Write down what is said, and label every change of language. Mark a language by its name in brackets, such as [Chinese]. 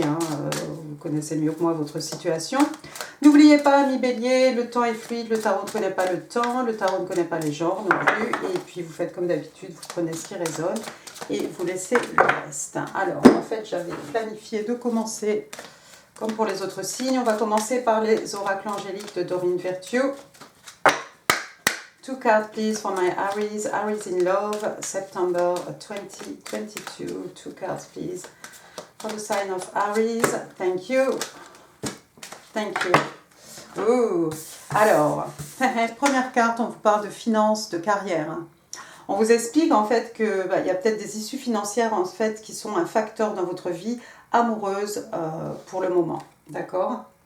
[French] Vous connaissez mieux que moi votre situation. N'oubliez pas, amis bélier, le temps est fluide, le tarot ne connaît pas le temps, le tarot ne connaît pas les genres non plus. Et puis, vous faites comme d'habitude, vous prenez ce qui résonne et vous laissez le reste. Alors, en fait, j'avais planifié de commencer... Comme pour les autres signes, on va commencer par les oracles angéliques de Doreen Virtue. [English] 2 cards please for my Aries. Aries in love, September 2022. 2 cards please for the sign of Aries. Thank you. Thank you. Ooh. [French] Alors, première carte, on vous parle de finances, de carrière. On vous explique en fait que y a peut-être des issues financières en fait qui sont un facteur dans votre vie amoureuse pour le moment, d'accord?